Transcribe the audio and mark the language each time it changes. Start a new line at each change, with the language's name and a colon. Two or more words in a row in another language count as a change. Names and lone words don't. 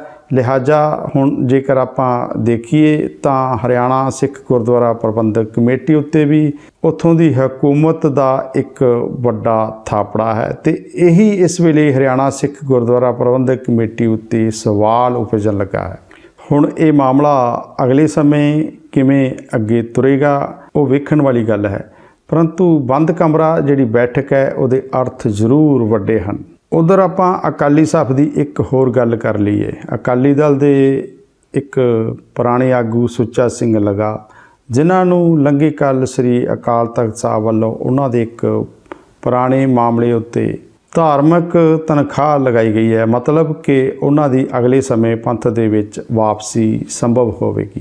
Punjabi: ਲਿਹਾਜ਼ਾ ਹੁਣ ਜੇਕਰ ਆਪਾਂ ਦੇਖੀਏ ਤਾਂ ਹਰਿਆਣਾ ਸਿੱਖ ਗੁਰਦੁਆਰਾ ਪ੍ਰਬੰਧਕ ਕਮੇਟੀ ਉੱਤੇ ਵੀ ਉੱਥੋਂ ਦੀ ਹਕੂਮਤ ਦਾ ਇੱਕ ਵੱਡਾ ਥਾਪੜਾ ਹੈ, ਤੇ ਇਹੀ ਇਸ ਵੇਲੇ ਹਰਿਆਣਾ ਸਿੱਖ ਗੁਰਦੁਆਰਾ ਪ੍ਰਬੰਧਕ ਕਮੇਟੀ ਉੱਤੇ ਸਵਾਲ ਉਪਜਣ ਲੱਗਾ ਹੈ। ਹੁਣ ਇਹ ਮਾਮਲਾ ਅਗਲੇ ਸਮੇਂ ਕਿਵੇਂ ਅੱਗੇ ਤੁਰੇਗਾ ਉਹ ਵੇਖਣ ਵਾਲੀ ਗੱਲ ਹੈ। ਪਰੰਤੂ ਬੰਦ ਕਮਰਾ ਜਿਹੜੀ ਬੈਠਕ ਹੈ ਉਹਦੇ ਅਰਥ ਜ਼ਰੂਰ ਵੱਡੇ ਹਨ। ਉੱਧਰ ਆਪਾਂ ਅਕਾਲੀ ਸਭ ਦੀ ਇੱਕ ਹੋਰ ਗੱਲ ਕਰ ਲਈਏ। ਅਕਾਲੀ ਦਲ ਦੇ ਇੱਕ ਪੁਰਾਣੇ ਆਗੂ ਸੁੱਚਾ ਸਿੰਘ ਲਗਾ, ਜਿਨ੍ਹਾਂ ਨੂੰ ਲੰਘੇ ਕੱਲ੍ਹ ਸ੍ਰੀ ਅਕਾਲ ਤਖ਼ਤ ਸਾਹਿਬ ਵੱਲੋਂ ਉਨ੍ਹਾਂ ਦੇ ਇੱਕ ਪੁਰਾਣੇ ਮਾਮਲੇ ਉੱਤੇ ਧਾਰਮਿਕ ਤਨਖ਼ਾਹ ਲਗਾਈ ਗਈ ਹੈ, ਮਤਲਬ ਕਿ ਉਨ੍ਹਾਂ ਦੀ ਅਗਲੇ ਸਮੇਂ ਪੰਥ ਦੇ ਵਿੱਚ ਵਾਪਸੀ ਸੰਭਵ ਹੋਵੇਗੀ।